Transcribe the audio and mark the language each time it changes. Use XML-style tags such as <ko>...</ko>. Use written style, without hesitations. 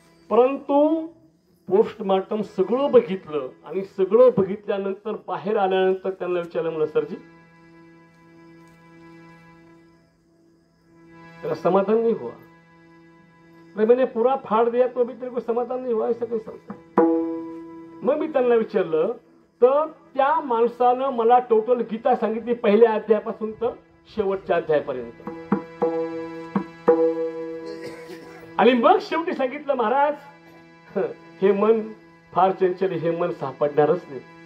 <mr>परंतु पोस्टमार्टम सगळं बघितलं, आणि सगळं बघितल्यानंतर बाहेर आल्यानंतर त्यांना विचारलं, म्हणलं</mr> <hi>सरजी तेरा समाधान नहीं हुआ? मैंने पूरा फाड़ दिया तो अभी तेरे को समाधान नहीं हुआ, ऐसा कैसा होता?</hi> <mr>मग मी त्यांना विचारलं, तर त्या माणसानं मला टोटल गीता सांगितली पहिल्या अध्यायापासून तर शेवटच्या अध्यायापर्यंत. आणि मग शेवटी सांगितलं महाराज हे मन फार चंचल, हे मन सापडणारच नाही.</mr>